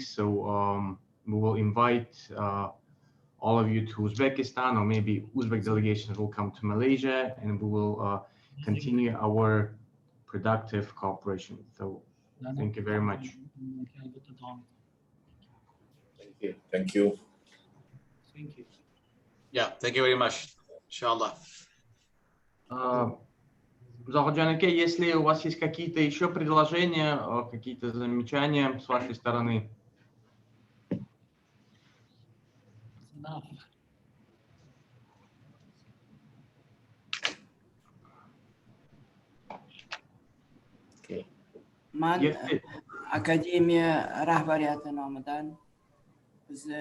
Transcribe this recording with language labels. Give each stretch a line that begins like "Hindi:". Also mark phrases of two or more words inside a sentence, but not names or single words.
English: So we will invite all of you to Uzbekistan, or maybe Uzbek delegations will come to Malaysia, and we will continue our productive cooperation. So thank you very much. Thank you. Yeah, thank you very much.
Arabic: Inshallah.
Russian: Захаджан aka, если у вас есть какие-то еще предложения, какие-то замечания с вашей стороны?
Uzbek: Men akademiya rahbariyati nomidan bizni